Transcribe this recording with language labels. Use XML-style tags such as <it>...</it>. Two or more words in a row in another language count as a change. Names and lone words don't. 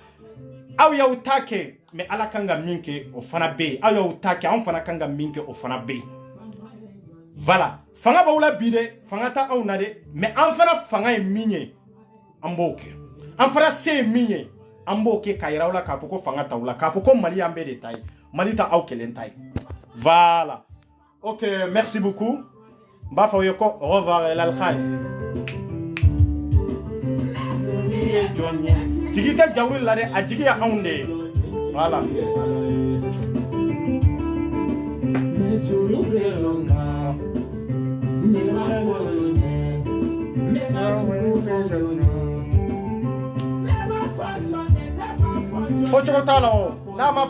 <bm>aw y'aw ta kɛ mais ala kan ka min kɛ o fana bɛ yen aw y'aw ta kɛ anw fana kan ka min kɛ o fana bɛ yen voilà fanga b'aw la bi dɛ fanga tɛ anw na dɛ mais an fana fanga ye min ye an b'o kɛ an fana se ye min ye an b'o kɛ k'a yira aw la k'a fɔ ko fanga t'aw la k'a fɔ ko Mali y'an bɛɛ de ta ye Mali tɛ aw kelen ta ye voilà</bm> <fr>ok merci beaucoup</fr> <bm>n b'a fɔ aw ye ko</bm> <fr>au revoir</fr> <bm>l'alkhaï jigi tɛ Jawuru la dɛ a jigi ye anw de ye voilà fo cogo t'a la o n'a ma fɔ</bm>